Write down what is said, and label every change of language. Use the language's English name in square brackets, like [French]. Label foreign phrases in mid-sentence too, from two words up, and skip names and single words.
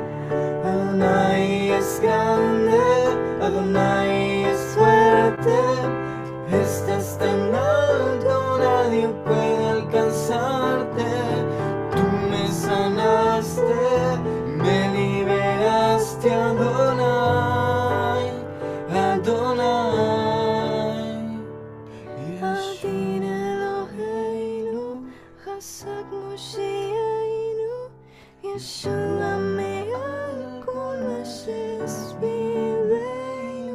[Spanish] Adonai es grande, Adonai es fuerte, estás tan alto, nadie puede alcanzarte. Tú me sanaste, me liberaste, Adonai, Adonai. [Hebrew] אדיר אלוהינו חזק משיחנו ישועה מעל כל אשר סבלנו.